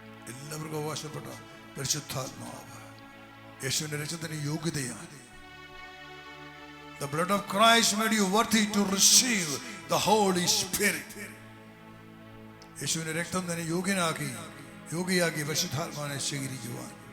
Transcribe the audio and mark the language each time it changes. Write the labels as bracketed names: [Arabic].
[Malayalam] എല്ലാവർക്കും അവകാശപ്പെട്ട പരിശുദ്ധാത്മാവ് യേശുവിന്റെ രക്തത്തിന് യോഗ്യതയാണ്. [English] The blood of Christ made you worthy to receive the Holy Spirit. [Malayalam] യേശുവിന്റെ രക്തം തന്നെ യോഗ്യയാക്കി പരിശുദ്ധാത്മാവിനെ സ്വീകരിക്കുവാൻ.